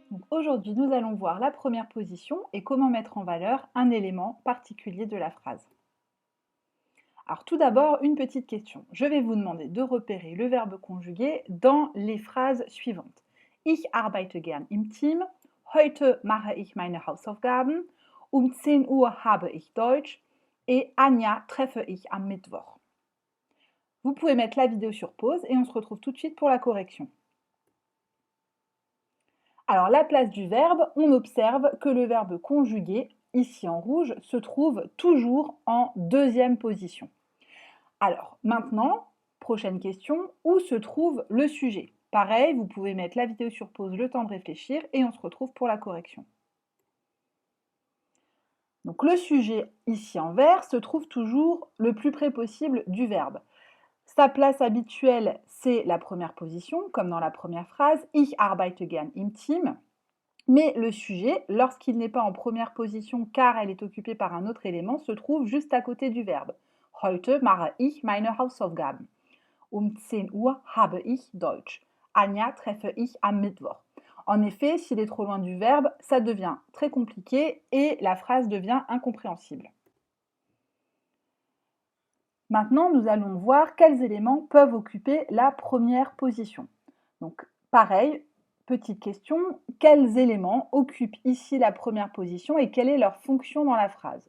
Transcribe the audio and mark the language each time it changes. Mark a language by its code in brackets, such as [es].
[fr] Aujourd'hui, nous allons voir la première position et comment mettre en valeur un élément particulier de la phrase. Alors tout d'abord, une petite question. Je vais vous demander de repérer le verbe conjugué dans les phrases suivantes. [de] Ich arbeite gern im Team. Heute mache ich meine Hausaufgaben. Um 10 Uhr habe ich Deutsch. Et Anja treffe ich am Mittwoch. [fr] Vous pouvez mettre la vidéo sur pause et on se retrouve tout de suite pour la correction. Alors, la place du verbe, on observe que le verbe conjugué, ici en rouge, se trouve toujours en deuxième position. Alors, maintenant, prochaine question, où se trouve le sujet? Pareil, vous pouvez mettre la vidéo sur pause, le temps de réfléchir, et on se retrouve pour la correction. Donc, le sujet, ici en vert, se trouve toujours le plus près possible du verbe. Sa place habituelle, c'est la première position, comme dans la première phrase, [de] Ich arbeite gern im Team. [fr] Mais le sujet, lorsqu'il n'est pas en première position car elle est occupée par un autre élément, se trouve juste à côté du verbe. [de] Heute mache ich meine Hausaufgaben. Um 10 Uhr habe ich Deutsch. Anja treffe ich am Mittwoch. [fr] En effet, s'il est trop loin du verbe, ça devient très compliqué et la phrase devient incompréhensible. Maintenant, nous allons voir quels éléments peuvent occuper la première position. Donc, pareil, petite question, quels éléments occupent ici la première position et quelle est leur fonction dans la phrase?